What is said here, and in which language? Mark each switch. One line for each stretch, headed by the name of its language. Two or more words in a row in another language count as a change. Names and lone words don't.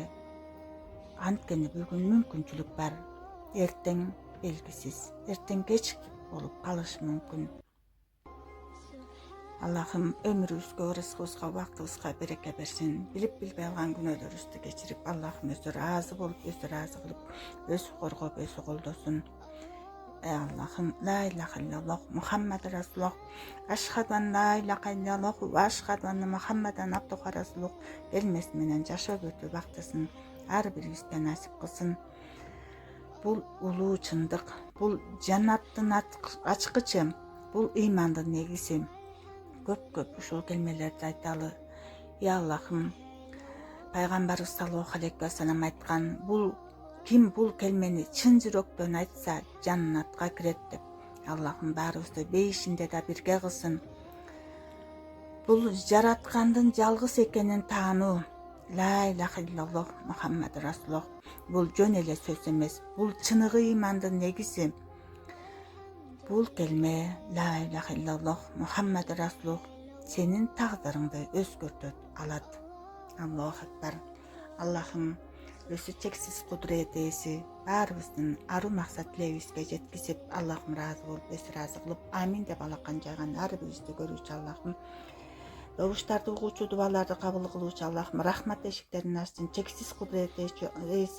Kyrgyz: Анткени бүгүн мүмкүнчүлүк бар, эртең белгисиз, эртең кеч болуп калышы мүмкүн. Аллахым өмүрүбүзгө, рызкыбызга, убактыбызга береке берсин. Билип билбей алган күнөөлөрүбүздү кечирип, Аллахым өзү ыраазы болуп, өзү ыраазы кылып, өзү коргоп, өзү колдосун. Аллахым,
Arabic: لا إله إلا الله، محمد رسول الله، أشهد أن لا إله إلا الله وأشهد أن محمدا عبده ورسوله
Kyrgyz: келмеси менен жашоп өтүү бактысын ар бирибизге насип кылсын. Бул улуу чындык, бул жаннаттын ачкычы, бул ыймандын негизи. Көп ушул келмелерди айталы. Аллахым, пайгамбарыбыз
Arabic: صلى الله عليه وسلم
Kyrgyz: айткан, ким бул келмени чын жүрөктөн айтса, жаннатка кирет деп. Аллахым баарыбызды бейишинде да бирге кылсын. Бул жараткандын жалгыз экенин таануу.
Arabic: لا إله إلا الله محمد رسول الله.
Kyrgyz: Бул жөн эле сөз эмес. Бул чыныгы имандын негизи. Бул келме
Arabic: لا إله إلا الله محمد رسول الله
Kyrgyz: сенин тагдырыңды өзгөртөт алат.
Arabic: الله أكبر.
Kyrgyz: Аллахым өзү чексиз кудурет ээси баарыбыздын ару максат тилегибизге жеткизип, Аллахым ыраазы болуп, өзү ыраазы кылып, амин деп алакан жайган ар бирибизди көрүүчү Аллахым, добуштарды угуучу, дубаларды кабыл кылуучу Аллахым, рахмат эшиктерин ачсын, чексиз кудурет ээси